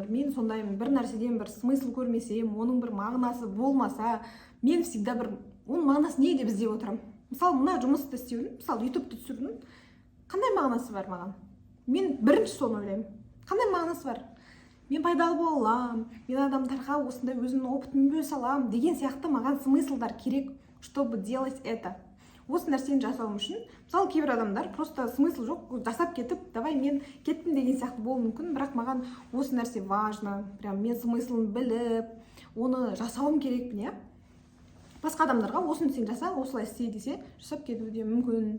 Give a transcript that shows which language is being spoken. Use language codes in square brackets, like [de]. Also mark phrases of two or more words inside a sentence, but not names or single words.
[kk] Мен сондаймын, бір нәрседен бір смысл көрмесем, оның бір мағынасы болмаса, мен всегда оның мағынасы не деп іздеп отырамын. Мысалы, мына жұмысты істеудің, мысалы, ютубты түсірудің қандай мағынасы бар маған? Мен бірінші соны ойлаймын. Қандай мағынасы бар? Мен пайдалы боламын, мен адамдарға осындай өзімнің опытыммен бөлісе аламын деген сияқты маған смыслдар керек, [ru] чтобы делать это. [kk] Осы нәрсені жасауым үшін, мысалы, кейбір адамдар просто смысл жоқ, жасап кетіп, давай мен кеттім деген сияқты болуы мүмкін, бірақ маған осы нәрсе важно, прям мен смыслын біліп, оны жасауым керекпін, Басқа адамдарға осыны сен жаса, осылай істе десе, жасап кетуі де мүмкін.